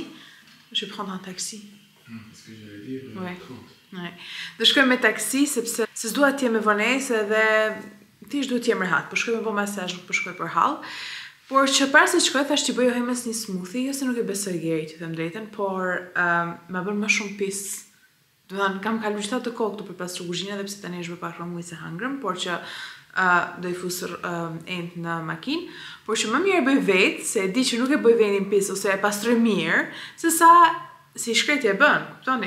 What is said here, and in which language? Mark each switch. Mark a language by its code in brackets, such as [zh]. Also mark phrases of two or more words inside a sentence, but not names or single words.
[fr] Je vais prendre un taxi. Ce que j'allais dire. Ouais. [sq] Do shkoj me taksi sepse s'dua të jem me vonesë dhe thjesht duhet të jem rehat, po shkoj me bë masazh, nuk po shkoj për hall. Por që para se shkoj, thash t'i bëj Ohemës një smoothie, ose nuk e besoj Geri, të them drejtën, por ma bën më shumë pis. Do thënë, kam kaluar gjithë të kohë këtu për pas kuzhinë, edhe pse tani është bërë pak rëmuj se hangrëm, por që do i fusë end në makinë, por që më mirë bëj vetë, se e di që nuk e bëj vendin pis, ose e pastroj mirë, se sa si shkretje e bën, kuptoni?